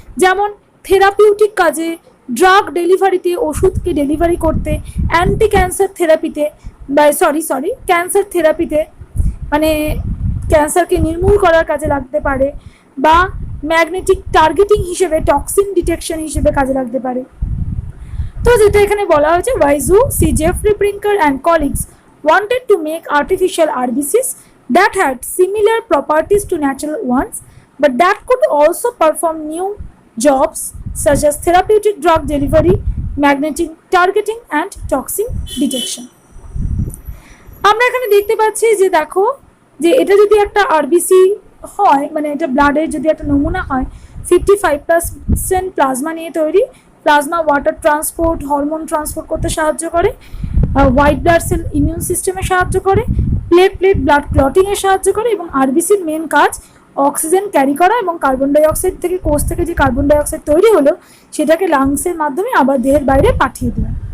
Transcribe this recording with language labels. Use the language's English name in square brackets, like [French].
[Bangla] যেমন থেরাপিউটিক কাজে, ড্রাগ ডেলিভারিতে, ওষুধকে ডেলিভারি করতে, অ্যান্টি ক্যান্সার থেরাপিতে, ক্যান্সার থেরাপিতে মানে ক্যান্সারকে নির্মূল করার কাজে লাগতে পারে, বা ম্যাগনেটিক টার্গেটিং হিসেবে, টক্সিন ডিটেকশন হিসেবে কাজে লাগতে পারে। তো যেটা এখানে বলা হয়েছে, [English] ওয়াইজু C Jeffrey Brinker and colleagues wanted to make artificial RBCs that had similar properties to natural ones, but that could also perform new jobs such as therapeutic drug delivery, magnetic targeting and toxin detection. [Bangla] আমরা এখানে দেখতে পাচ্ছি যে দেখো, যে এটা যদি একটা আরবিসি হয়, মানে এটা ব্লাডের যদি একটা নমুনা হয়, 55% প্লাজমা নিয়ে তৈরি। Plasma water transport, hormone transport করতে সাহায্য করে, হোয়াইট ব্লাড সেল ইমিউন সিস্টেমে সাহায্য করে, প্লেট ব্লাড ক্লটিংয়ে সাহায্য করে, এবং আরবিসির মেন কাজ অক্সিজেন ক্যারি করা এবং কার্বন ডাইঅক্সাইড থেকে, কোষ থেকে যে কার্বন ডাইঅক্সাইড তৈরি হলো সেটাকে লাংসের মাধ্যমে আবার দেহের বাইরে পাঠিয়ে দেওয়া।